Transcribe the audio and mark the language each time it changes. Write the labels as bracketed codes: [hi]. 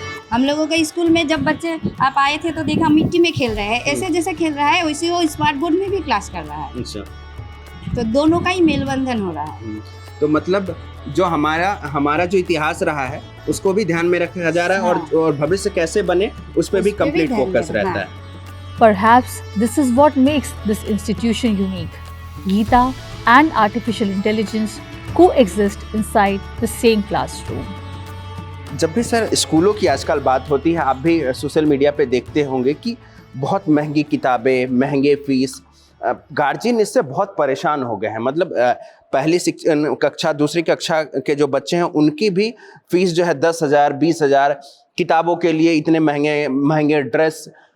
[hi] हम लोगों के स्कूल में जब बच्चे आप आए थे तो देखा मिट्टी में खेल रहे हैं, ऐसे जैसे खेल रहा है वैसे वो स्मार्ट बोर्ड में भी क्लास कर रहा है। अच्छा, तो दोनों का ही मेलबंधन हो रहा है। तो मतलब जो हमारा जो इतिहास रहा है उसको भी ध्यान में रखा जा रहा है, और भविष्य कैसे बने उस पर भी कंप्लीट फोकस रहता है। [en] Perhaps this is what makes this institution unique. Gita and artificial intelligence coexist inside the same classroom. [hi] जब भी सर स्कूलों की आजकल बात होती है, आप भी सोशल मीडिया पे देखते होंगे कि बहुत महंगी किताबें, महंगे फीस, गार्जियन इससे बहुत परेशान हो गए हैं। मतलब पहली कक्षा, दूसरी कक्षा के जो बच्चे हैं उनकी भी फीस जो है 10,000, 20,000, किताबों के लिए इतने महंगे महंगे ड्रेस।